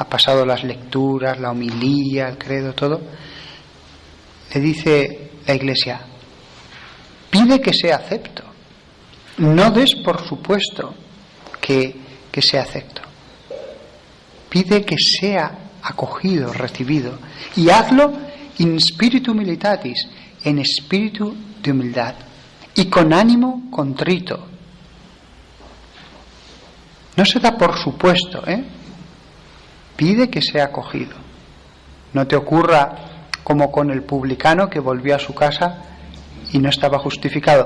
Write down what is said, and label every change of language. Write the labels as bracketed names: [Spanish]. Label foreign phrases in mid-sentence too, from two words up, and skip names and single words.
[Spanish] pasado las lecturas, la homilía, el credo, todo, le dice la Iglesia, pide que sea acepto, no des por supuesto que sea acepto, pide que sea acogido, recibido, y hazlo [Latin] in spiritu humilitatis, [Spanish] en espíritu de humildad, y con ánimo contrito. No se da por supuesto, pide que sea acogido. No te ocurra como con el publicano que volvió a su casa y no estaba justificado.